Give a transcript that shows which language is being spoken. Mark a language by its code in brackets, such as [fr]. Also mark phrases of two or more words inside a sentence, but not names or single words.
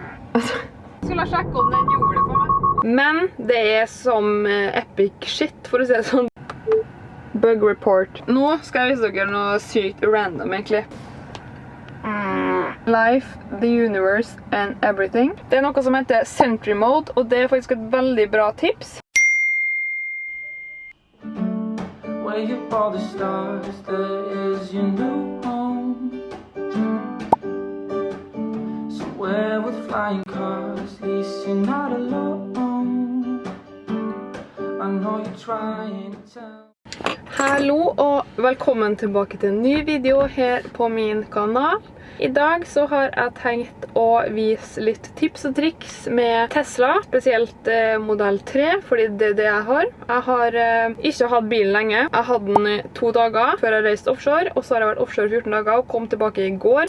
[no] Skulle sjekke om den gjorde det for meg. Men det er som [en] epic shit, [no] for å si det sånn. [en] Bug report. [no] Nå skal jeg vise dere noe sykt random, egentlig. [en] Life, the universe and everything. [no] Det er noe som heter Sentry Mode, og det er faktisk et veldig bra tips. [en] Where you all the stars, there is your new home. Somewhere with flying cars, at least you're not alone. I know you're trying to tell. [no] Hallo og velkommen tilbake til en ny video her på min kanal. I dag så har jeg tenkt å vise litt tips og triks med Tesla, spesielt modell 3, fordi det er det jeg har. Jeg har ikke hatt bilen lenge. Jeg hadde den 2 dager før jeg reiste offshore, og så har jeg vært offshore 14 dager og kom tilbake i går.